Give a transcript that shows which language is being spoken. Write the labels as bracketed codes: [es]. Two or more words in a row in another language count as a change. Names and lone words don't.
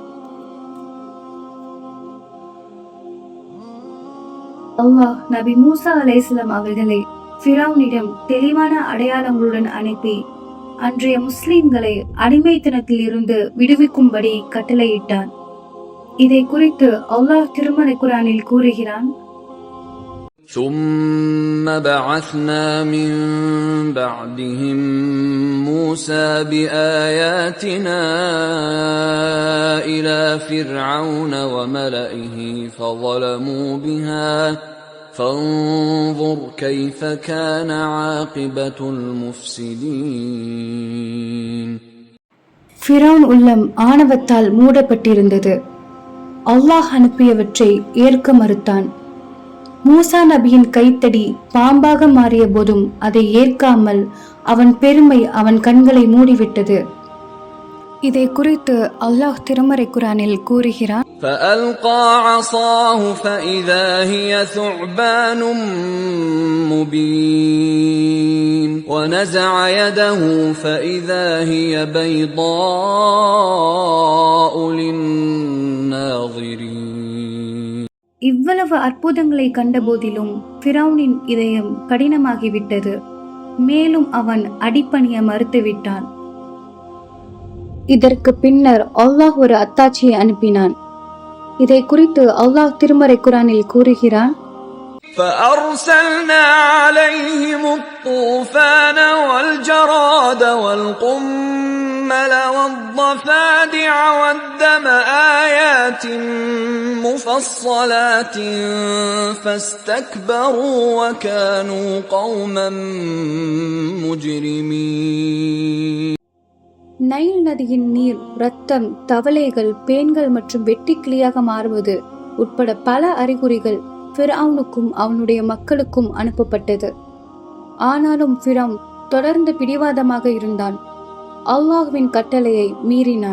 [ta] அல்லாஹ் நபி மூசா அலைஹிஸ்ஸலாம் அவர்களை ஃபிரௌனிடம் தெளிவான அடையாளங்களுடன் அனுப்பி அன்றைய முஸ்லிம்களை அடிமைத்தனத்தில் இருந்து விடுவிக்கும்படி கட்டளையிட்டான். இதை குறித்து அல்லாஹ் திருமறை குர்ஆனில் கூறுகிறான், [ar] ثم بعثنا من بعدهم موسى بآياتنا إلى فرعون وملئه فظلموا بها فانظر كيف كان عاقبة المفسدين. [ta] ஃபிரௌன் உள்ளம் ஆணவத்தால் மூடப்பட்டிருந்தது. அல்லாஹ் அனுப்பியவற்றை ஏற்க மறுத்தான். மூசா நபியின் கைத்தடி பாம்பாக மாறிய போதும் அதை ஏற்காமல் அவன் பெருமை அவன் கண்களை மூடிவிட்டது. இதை குறித்து அல்லாஹ் திருமறை குர்ஆனில் கூறுகிறான், [ar] فألقى عصاه فإذا هي ثعبان مبين ونزع يده فإذا هي بيضاء للناظرين. [ta] இவ்வளவு அற்புதங்களை கண்ட போதிலும் ஃபிரௌனின் இதயம் கடினமாகிவிட்டது. மேலும் அவன் அடிபணிய மறுத்துவிட்டான். இதற்கு பின்னர் அல்லாஹ் ஒரு அத்தாட்சியை அனுப்பினான். இதை குறித்து அல்லாஹ் திருமறை குர்ஆனில் கூறுகிறான், [ar] فأرسلنا عليهم الطوفان والجراد والقمل والضفادع والدم آيات مفصلات فاستكبروا وكانوا قوما مجرمين. [ta] நைல் நதியின் நீர், இரத்தம், தவளைகள், பேன்கள் மற்றும் வெட்டுக்கிளியாக மாறுவது உட்பட பல அறிகுறிகள் ஃபிரௌனுக்கும் அவனுடைய மக்களுக்கும் அனுப்பப்பட்டது. ஆனாலும் ஃபிரௌன் தொடர்ந்து பிடிவாதமாக இருந்தான். அல்லாஹ்வின் கட்டளையை மீறினான்.